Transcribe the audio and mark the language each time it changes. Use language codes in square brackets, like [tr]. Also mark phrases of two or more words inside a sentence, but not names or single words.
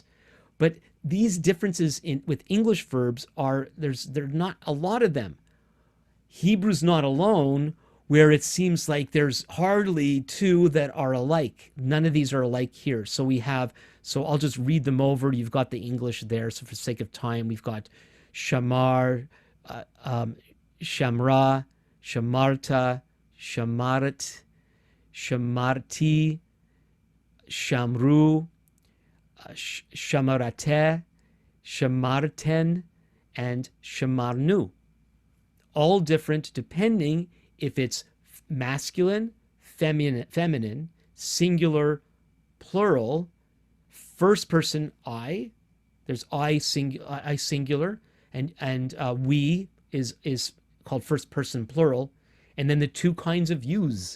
[en] But these differences in with English verbs are, there are not a lot of them. Hebrew's not alone, where it seems like there's hardly two that are alike. None of these are alike here. So we have, so I'll just read them over. You've got the English there. So for sake of time, we've got [he] שמר, שמרה, שמרת, שמרת, שמרתי, שמרו, שמרתם, שמרתן, [en] and shamarnu. All different depending if it's masculine, feminine, singular, plural, first person I. There's I singular, and we is called first person plural, and then the two kinds of yous.